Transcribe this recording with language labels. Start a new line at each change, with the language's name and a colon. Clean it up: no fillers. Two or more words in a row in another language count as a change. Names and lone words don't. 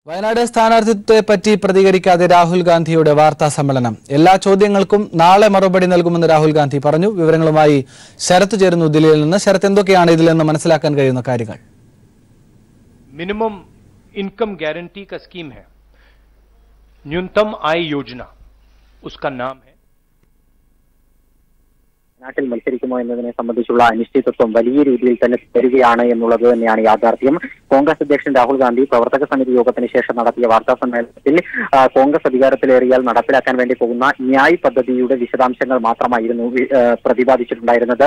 Malayalam: വയനാട് സ്ഥാനാർത്ഥിത്വത്തെപ്പറ്റി പ്രതികരിക്കാതെ രാഹുൽ ഗാന്ധിയുടെ വാർത്താ സമ്മേളനം. എല്ലാ ചോദ്യങ്ങൾക്കും നാളെ മറുപടി നൽകുമെന്ന് രാഹുൽ ഗാന്ധി പറഞ്ഞു. വിവരങ്ങളുമായി ശരത്ത് ചേരുന്നു ദില്ലിയിൽ നിന്ന്. ശരത്ത്, എന്തൊക്കെയാണ് ഇതിൽ നിന്ന് മനസ്സിലാക്കാൻ കഴിയുന്ന കാര്യങ്ങൾ?
English: minimum income guarantee
Hindi: का स्कीम है, न्यूनतम आय योजना उसका नाम है.
Malayalam: നാട്ടിൽ മത്സരിക്കുമോ എന്നതിനെ സംബന്ധിച്ചുള്ള അനിശ്ചിതത്വം വലിയ രീതിയിൽ തന്നെ തുടരുകയാണ് എന്നുള്ളത് തന്നെയാണ് യാഥാർത്ഥ്യം. കോൺഗ്രസ് അധ്യക്ഷൻ രാഹുൽ ഗാന്ധി പ്രവർത്തക സമിതി യോഗത്തിന് ശേഷം നടത്തിയ വാർത്താ സമ്മേളനത്തിൽ കോൺഗ്രസ് അധികാരത്തിലേറിയാൽ നടപ്പിലാക്കാൻ വേണ്ടി പോകുന്ന ന്യായ് പദ്ധതിയുടെ വിശദാംശങ്ങൾ മാത്രമായിരുന്നു പ്രതിപാദിച്ചിട്ടുണ്ടായിരുന്നത്.